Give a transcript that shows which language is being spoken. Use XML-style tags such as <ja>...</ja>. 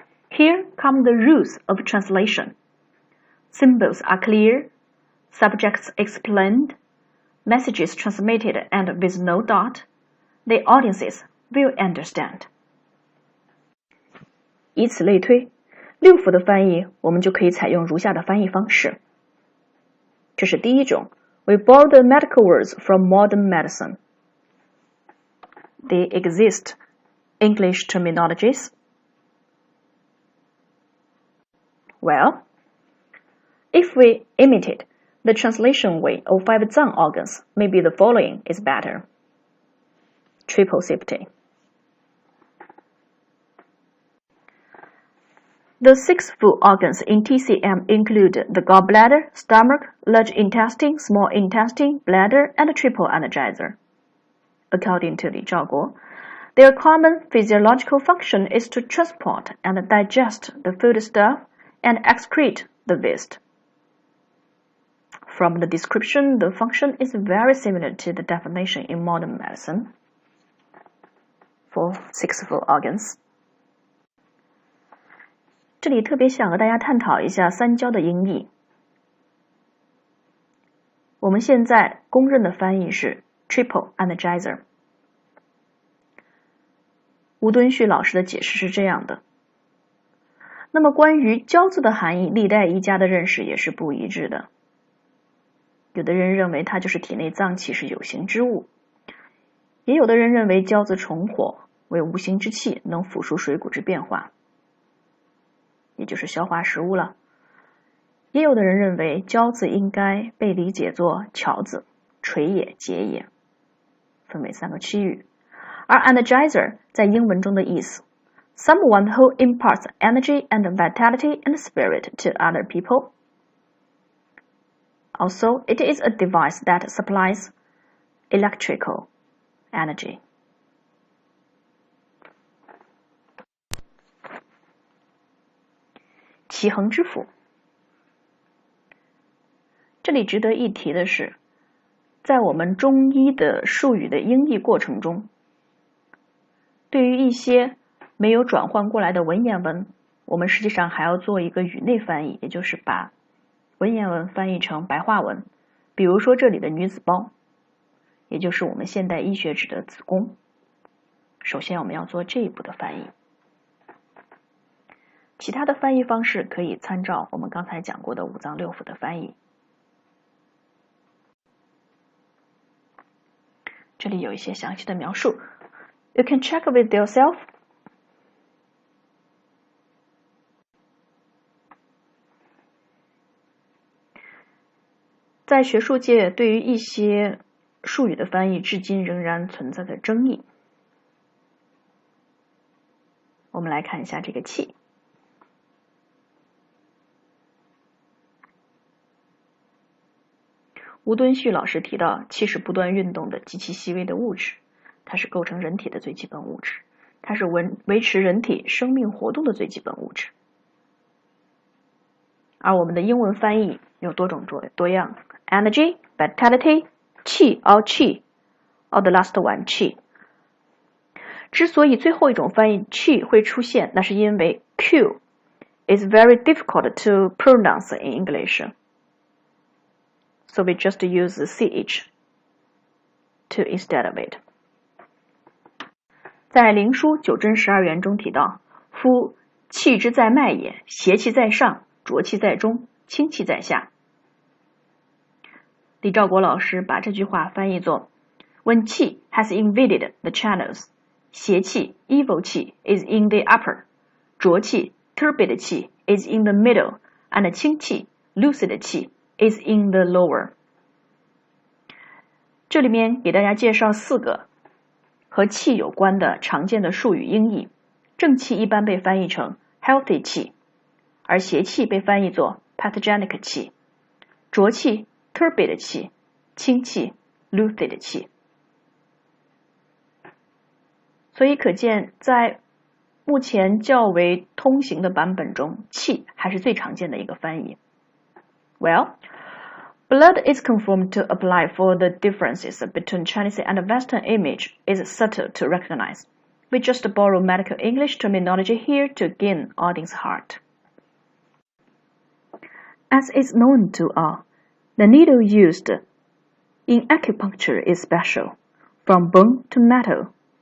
<en>Here come the rules of translation. Symbols are clear, subjects explained, messages transmitted and with no doubt, the audiences will understand.</en> <zh>以此类推，六幅的翻译我们就可以采用如下的翻译方式。这是第一种</zh> <en>We borrow the medical words from modern medicine. They exist English terminologies. Well, if we imitate the translation way of 5 zang organs, maybe the following is better. Triple safety. The 6 full organs in TCM include the gallbladder, stomach, large intestine, small intestine, bladder, and triple energizer. According to Li Zhaoguo, their common physiological function is to transport and digest the foodstuff and excrete the waste. From the description, the function is very similar to the definition in modern medicine for 6 full organs.</en> <zh>这里特别想和大家探讨一下三焦的音译。我们现在公认的翻译是 triple energizer。吴敦旭老师的解释是这样的。那么关于焦字的含义，历代医家的认识也是不一致的。有的人认为它就是体内脏器，是有形之物，也有的人认为焦字重火，为无形之气，能腐蚀水谷之变化，也就是消化食物了。也有的人认为焦字应该被理解作巧字，锤也、解也，分为3个区域。而</zh> <en>energizer</en> <zh>在英文中的意思</zh> <en>someone who imparts energy and vitality and spirit to other people. Also, it is a device that supplies electrical energy.</en> <zh>奇恒之府。这里值得一提的是，在我们中医的术语的音译过程中，对于一些没有转换过来的文言文，我们实际上还要做一个语内翻译，也就是把文言文翻译成白话文。比如说这里的女子包，也就是我们现代医学指的子宫。首先我们要做这一步的翻译。其他的翻译方式可以参照我们刚才讲过的五脏六腑的翻译。这里有一些详细的描述</zh> <en>You can check with yourself.</en> <zh>在学术界，对于一些术语的翻译至今仍然存在着争议。我们来看一下这个气。吴敦旭老师提到，气是不断运动的极其细微的物质，它是构成人体的最基本物质，它是维持人体生命活动的最基本物质。而我们的英文翻译有多种多样</zh> <en>energy, vitality, 气 or chi, or the last one, chi.</en> <zh>之所以最后一种翻译 chi 会出现，那是因为</zh> <en>q is very difficult to pronounce in English. So we just use the ch to instead of it.</en> <zh>在灵枢九针12元中提到，夫气之在脉也，邪气在上，浊气在中，清气在下。李兆国老师把这句话翻译作</zh> <en>When qi has invaded the channels, 邪气 evil qi is in the upper, 浊气 turbid qi is in the middle, and 清气 lucid qi is in the lower.</en> <zh>这里面给大家介绍4个和气有关的常见的术语音译。正气一般被翻译成 healthy 气，而邪气被翻译作 pathogenic 气，浊气 turbid 气，清气 lucid 气。所以可见，在目前较为通行的版本中，气还是最常见的一个翻译。</zh> <en>Well, blood is conformed to apply for the differences between Chinese and Western image is subtle to recognize. We just borrow medical English terminology here to gain audience heart. As is known to all, the needle used in acupuncture is special, from bone to metal.</en>